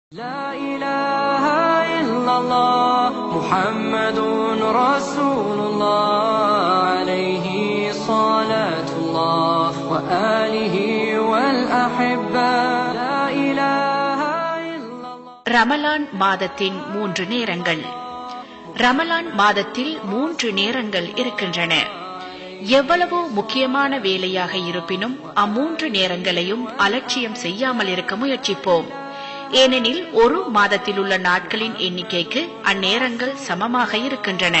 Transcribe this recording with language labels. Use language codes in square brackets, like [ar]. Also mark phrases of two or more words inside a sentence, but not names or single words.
[ar] لا إله إلا الله محمد رسول الله عليه صلاة الله وآله والأحبة لا إله إلا الله. [ta] ரமலான் மாதத்தின் 3 நேரங்கள். ரமலான் மாதத்தில் 3 நேரங்கள் இருக்கின்றன. எவ்வளவு முக்கியமான வேலையாக இருப்பினும் அம்மூன்று நேரங்களையும் அலட்சியம் செய்யாமல் இருக்க முயற்சிப்போம். ஏனெனில் ஒரு மாதத்தில் உள்ள நாட்களின் எண்ணிக்கைக்கு அந்நேரங்கள் சமமாக இருக்கின்றன.